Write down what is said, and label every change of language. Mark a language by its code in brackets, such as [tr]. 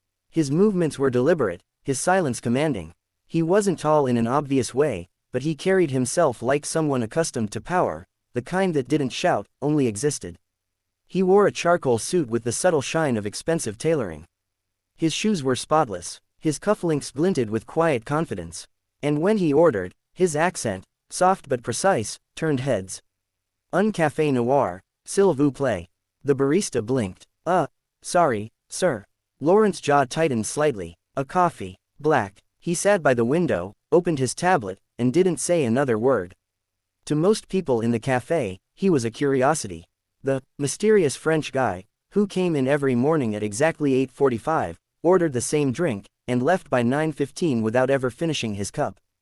[en] His movements were deliberate, his silence commanding. He wasn't tall in an obvious way, but he carried himself like someone accustomed to power, the kind that didn't shout, only existed. He wore a charcoal suit with the subtle shine of expensive tailoring. His shoes were spotless. His cufflinks glinted with quiet confidence. And when he ordered, his accent, soft but precise, turned heads. [fr] "Un café noir, s'il vous plaît." [en] The barista blinked. Sorry, sir." Laurent's jaw tightened slightly. "A coffee, black." He sat by the window, opened his tablet, and didn't say another word. To most people in the café, he was a curiosity. The mysterious French guy, who came in every morning at exactly 8:45, ordered the same drink, and left by 9:15 without ever finishing his cup.